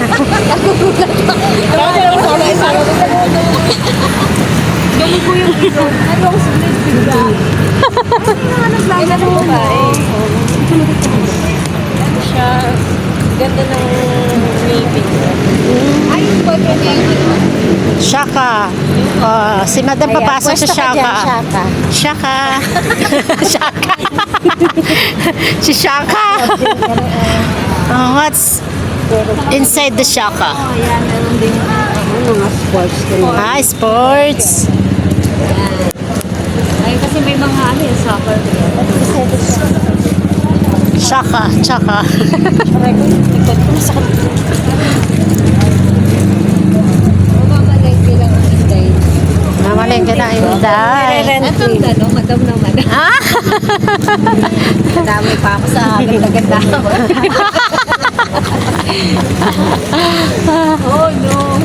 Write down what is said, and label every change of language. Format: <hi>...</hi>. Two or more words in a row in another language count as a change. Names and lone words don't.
<tl>Ganun po yung ito. Ano ang sulit bigla? Ano ba eh? Ano siya? Ganda ng meeting. Ay, yung boyfriend niya yun. Shaka. Si Madam papasok sa Shaka. Shaka. Shaka. Shaka. Si Shaka.</tl> <en>What's inside the Shaka?</en> <tl>Oh, yan. Meron din mga sports. Ah, sports. Ay, kasi may mga ano yung soccer. Shaka. Shaka. Likod ko masakit. Mamalengke lang ang Inday. Mamalengke na Inday. Ito ang ano, madam naman. Ah? Dami pa ako sa ganda-ganda.</tl> <en>Oh no.</en>